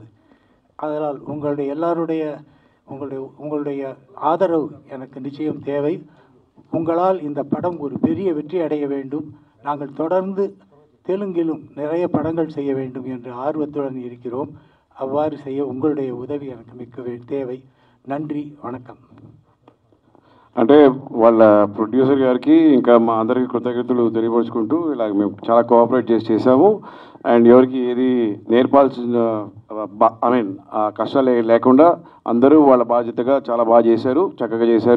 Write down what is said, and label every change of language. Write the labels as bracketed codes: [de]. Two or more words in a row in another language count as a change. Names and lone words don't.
[ta] அதனால் உங்களுடைய எல்லாருடைய உங்களுடைய ஆதரவு எனக்கு நிச்சயம் தேவை. உங்களால் இந்த படம் ஒரு பெரிய வெற்றி அடைய வேண்டும். நாங்கள் தொடர்ந்து தெலுங்கிலும் நிறைய படங்கள் செய்ய வேண்டும் என்று ஆர்வத்துடன் இருக்கிறோம். அவ்வாறு செய்ய உங்களுடைய உதவி எனக்கு மிக்க தேவை. நன்றி, వణకం. [te] అంటే వాళ్ళ ప్రొడ్యూసర్ గారికి ఇంకా మా అందరికీ కృతజ్ఞతలు తెలియపరుచుకుంటూ ఇలా మేము చాలా కోఆపరేట్ చేసాము. అండ్ ఎవరికి ఏది నేర్పాల్సిన కష్టాలు లేకుండా అందరూ వాళ్ళ బాధ్యతగా చాలా బాగా చేశారు, చక్కగా చేశారు.